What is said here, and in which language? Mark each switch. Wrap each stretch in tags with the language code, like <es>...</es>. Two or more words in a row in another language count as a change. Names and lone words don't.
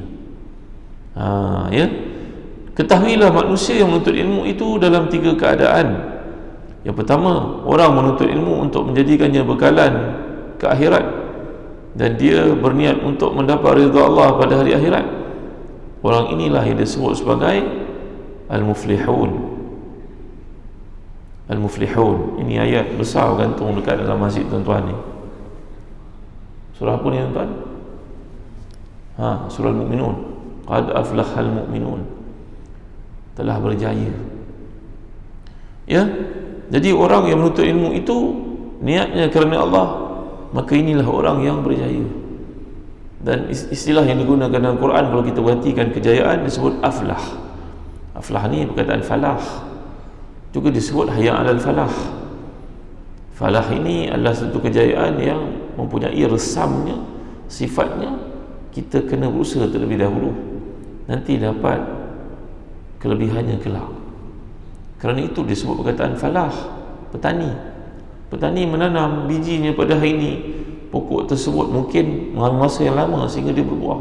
<ms>Ya, ketahuilah manusia yang menuntut ilmu itu dalam 3 keadaan. Yang pertama, orang menuntut ilmu untuk menjadikannya bekalan ke akhirat, dan dia berniat untuk mendapat ridha Allah pada hari akhirat. Orang inilah yang disebut sebagai al-muflihun. Al-muflihun, ini ayat besar gantung dekat dalam masjid tuan-tuan ni. Surah apa ni tuan-tuan? Surah Al-Mu'minun.</ms> <ar>قد أفلح المؤمنون,</ar> <ms>telah berjaya. Ya, jadi orang yang menuntut ilmu itu niatnya kerana Allah, maka inilah orang yang berjaya. Dan istilah yang digunakan dalam Quran, kalau kita perhatikan kejayaan, disebut aflah. Aflah ni perkataan falah, juga disebut</ms> <ar>حي على الفلاح.</ar> <ms>Falah ini adalah satu kejayaan yang mempunyai resamnya, sifatnya kita kena berusaha terlebih dahulu, nanti dapat kelebihannya kelak. Kerana itu disebut perkataan falah. Petani menanam bijinya pada hari ini, pokok tersebut mungkin mengambil masa yang lama sehingga dia berbuah.</ms>